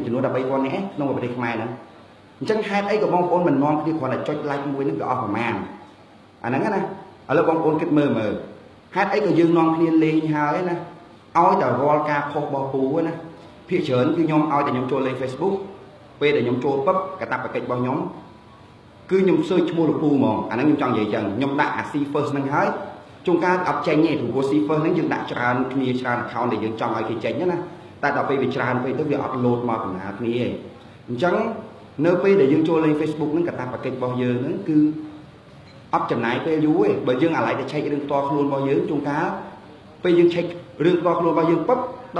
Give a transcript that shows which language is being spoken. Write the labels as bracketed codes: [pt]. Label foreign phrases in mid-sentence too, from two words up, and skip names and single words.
[km] ចំនួន13,000នាក់ក្នុងប្រទេសខ្មែរហ្នឹងអញ្ចឹងហេតុអីក៏បងប្អូនមិននាំគ្នាគ្រាន់តែចុច like មួយហ្នឹងវាអស់ប្រមាណអាហ្នឹងណាឥឡូវបងប្អូនគិតមើលហេតុអីក៏យើងនាំគ្នាលេងហើយណាឲ្យតែរាល់ការផុសរបស់ពូណាភាគច្រើនគឺខ្ញុំឲ្យតែខ្ញុំចូលលេង Facebook ពេលដែលខ្ញុំចូលពឹបកាតព្វកិច្ចរបស់ខ្ញុំគឺខ្ញុំ search ឈ្មោះលោកពូហ្មងអាហ្នឹងខ្ញុំចង់និយាយចឹង ខ្ញុំដាក់អា [en] see first [km] ហ្នឹងហើយជួនកាលអត់ចេញទេព្រោះ [en] see first [km] ហ្នឹងយើងដាក់ច្រើនគ្នាច្រើន account ដែលយើងចង់ឲ្យគេចេញណាតែដល់ពេលវាច្រើនពេកទៅវាអត់លោតមកបណ្ដាគ្នាទេអញ្ចឹងនៅពេលដែលយើងចូលលេង Facebook ហ្នឹងកាតព្វកិច្ចរបស់យើងហ្នឹងគឺអត់ចំណាយពេលយូរទេបើយើងអាឡ័យតែឆែករឿងផ្ទាល់ខ្លួនរបស់យើងជួនកាលពេលយើងឆែករឿងផ្ទាល់ខ្លួនរបស់យើងពឹបដល់